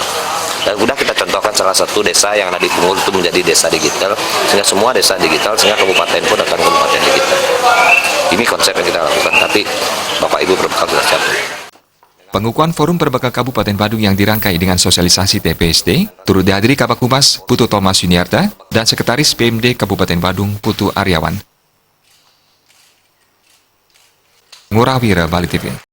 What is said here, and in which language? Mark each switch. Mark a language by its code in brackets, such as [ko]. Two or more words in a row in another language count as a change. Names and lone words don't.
[id] Dan sudah kita contohkan salah satu desa yang ada di Punggul itu menjadi desa digital, sehingga semua desa digital, sehingga kabupaten pun akan kabupaten digital. Ini konsep yang kita lakukan, tapi Bapak Ibu perbekal sudah siap. Pengukuhan Forum Perbekal Kabupaten Badung yang dirangkai dengan sosialisasi TPST turut dihadiri Kabak Humas Putu Thomas Yuniarta dan Sekretaris PMD Kabupaten Badung Putu Aryawan. Ngurah Wira, Bali TV.